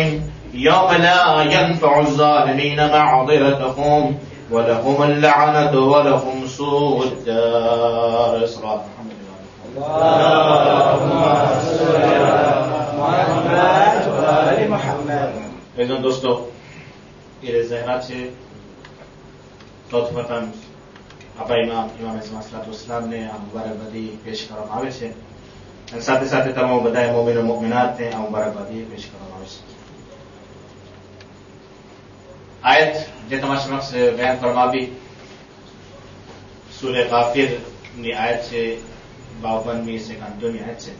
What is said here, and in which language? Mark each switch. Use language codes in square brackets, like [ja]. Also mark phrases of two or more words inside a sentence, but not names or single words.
[ar] يوم لا ينفع الظالمين معذرتهم ولهم اللعنة ولهم سوء الدار. اللهم صل على محمد وآل محمد. [fa] ایزان دوستو، این زهرا [gu] છે સૌપ્રથમ આપણા ઇમામ ઇસ્માઇલ [ar] صلاة وسلام [gu] ને આ મુબારકબાદી પેશ કરવામાં આવે છે અને સાથે સાથે તમામ બધા મોમિનો મોમિનાત ને આ મુબારકબાદી પેશ કરવામાં આવે છે. આયત જે તમારા સમક્ષ બયાન કરવામાં આવી સૂરે ગાફિર ની આયત છે 52મી से 51મી આયત છે.